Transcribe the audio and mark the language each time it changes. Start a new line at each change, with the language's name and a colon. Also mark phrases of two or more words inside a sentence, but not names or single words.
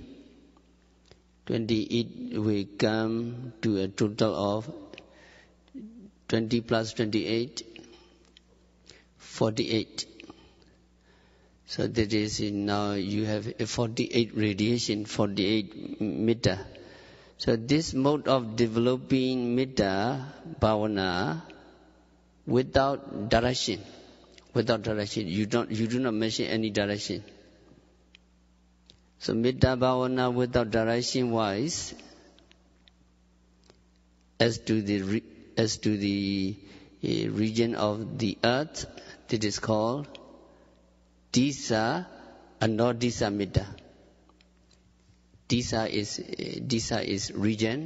English: 20, it will come to a total of 20 plus 28, 48. So that is now you have a 48 radiation, 48 metta. So this mode of developing
Pali: metta bhavana
English: without direction, you do not mention any direction. So
Pali: metta bhavana
English: without direction wise, as to the region of the earth, that is called
Pali: disa anodisa metta.
English: Disa is region.